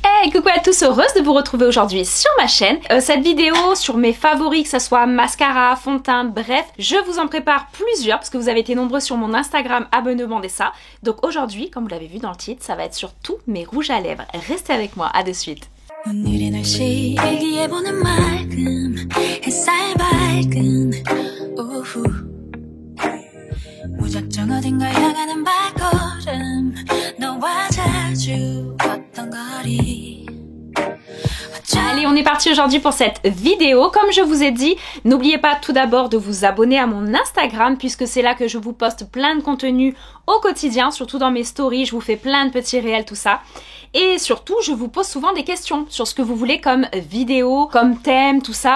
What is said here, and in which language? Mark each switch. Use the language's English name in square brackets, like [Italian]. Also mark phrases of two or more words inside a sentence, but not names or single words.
[French] et coucou à tous, heureuse de vous retrouver aujourd'hui sur ma chaîne. Cette vidéo sur mes favoris, que ce soit mascara, fond de teint, bref, je vous en prépare plusieurs parce que vous avez été nombreux sur mon Instagram à me demander ça. Donc aujourd'hui, comme vous l'avez vu dans le titre, ça va être sur tous mes rouges à lèvres. Restez avec moi, à de suite. [Korean] 무작정 어딘가 향하는 발걸음 너와 자주 걷던 거리. [French] Allez, on est parti aujourd'hui pour cette vidéo. Comme je vous ai dit, n'oubliez pas tout d'abord de vous abonner à mon Instagram puisque c'est là que je vous poste plein de contenu au quotidien, surtout dans mes stories, je vous fais plein de petits réels, tout ça. Et surtout, je vous pose souvent des questions sur ce que vous voulez comme vidéo, comme thème, tout ça.